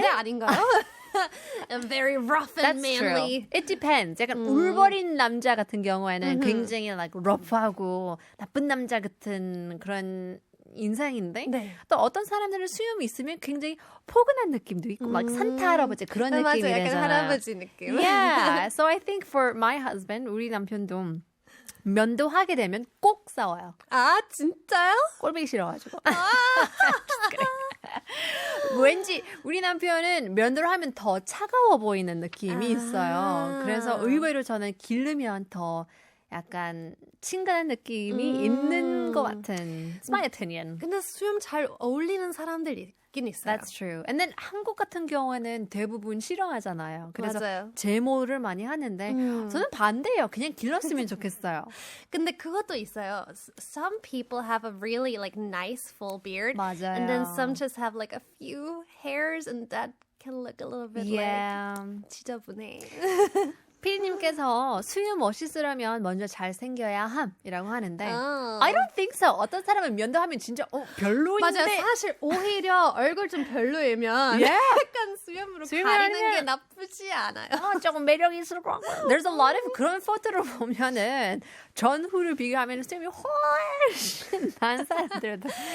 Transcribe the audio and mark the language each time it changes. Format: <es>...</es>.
<ko>반대 아닌가요?</ko> <en>Very rough and That's manly. true. It depends.</en> <ko>약간 울버린 남자 같은 경우에는 굉장히 like rough하고 나쁜 남자 같은 그런 인상인데 네. 또 어떤 사람들은 수염이 있으면 굉장히 포근한 느낌도 있고 like 산타 할아버지 그런 느낌이 맞아요. 약간 되잖아요. 할아버지 느낌.</ko> <en>Yeah. So I think for my husband,</en> <ko>우리 남편도 면도하게 되면 꼭 싸워요. 아, 진짜요? 꼴보기 싫어가지고. 왠지 우리 남편은 면도를 하면 더 차가워 보이는 느낌이 있어요. 그래서 의외로 저는 기르면 더 약간 친근한 느낌이 있는 것 같은.</ko> <en>It's my opinion.</en> <ko>근데 수염 잘 어울리는 사람들이 있긴 있어요.</ko> <en>That's true.</en> <ko>And then 한국 같은 경우에는 대부분 싫어하잖아요. 그래서 맞아요. 제모를 많이 하는데 저는 반대예요. 그냥 길렀으면 좋겠어요. 근데 그것도 있어요.</ko> <en>Some people have a really like nice full beard.</en> <ko>맞아요.</ko> <en>And then some just have like a few hairs and that can look a little bit like 지저분해.</en> <ko>피디님께서 수유 멋있으려면 먼저 잘생겨야 함이라고 하는데</ko> <en>I don't think so.</en> <ko>어떤 사람은 면도하면 진짜 별로인데 맞아요. 사실 오히려 얼굴 좀 별로이면 약간 수염으로 가리는 게 나쁘지 않아요. 조금 매력 있을 것 같고</ko> <en>There's a lot of</en> <ko>그런 포토를 보면은 전후를 비교하면 수염이 훨씬 난 사람들도</ko>